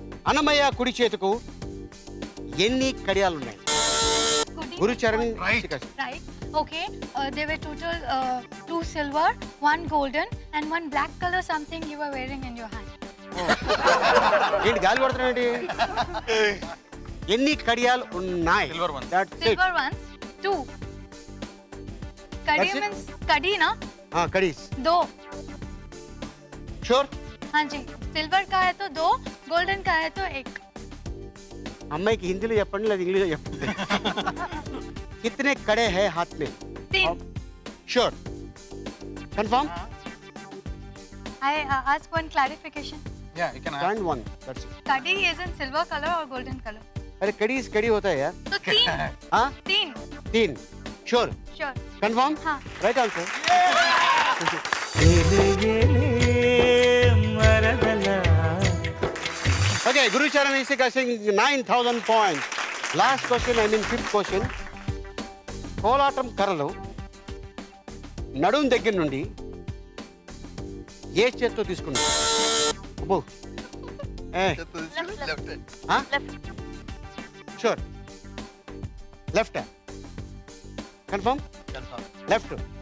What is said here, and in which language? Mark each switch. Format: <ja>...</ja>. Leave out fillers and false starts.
<te>అన్నమయ్య కుడి చేతుకు ఎన్ని కడియాలు ఉన్నాయి? Gurucharan</te> <en>Right. Okay. There were total 2 silver, 1 golden, and 1 black color something you were wearing in your hand.</en> <te>ఏంటి గాలి కొడుతున్నాయండి? ఎన్ని కడియాలు ఉన్నాయి?</te> <en>Silver ones. That's it. Silver ones, 2. Kadi That's it?</en> <hi>means kadi na?</hi> <te>కడీస్. 2.</te> <en>Sure?</en> <hi>हाँ जी. Silver का है तो 2, golden का है तो 1.</hi> <te>అమ్మాయికి హిందీలో చెప్పండి లేదా ఇంగ్లీష్లో చెప్పండి.</te> <hi>కితనే కడే high హాత్ May? 3.</hi> <en>Sure? Confirm? I ask one clarification. Yeah, you can ask. And 1. That's it. Kadi is in silver color or golden color?</en> <hi>अरे कड़ीज कड़ी होता है यार. तो 3. हाँ? 3.</hi> <en>3. Sure? Sure. Confirm?</en> <hi>हाँ.</hi> <en>Right answer. Okay, Gurucharan Ishika Singh 9,000 points. Last question, I mean 5th question.</en> <te>కోలాటం కర్రలు నడుం దగ్గర నుండి ఏ చేత్తో తీసుకున్నారు?</te> <en>అబ్బో sure left confirm left.</en>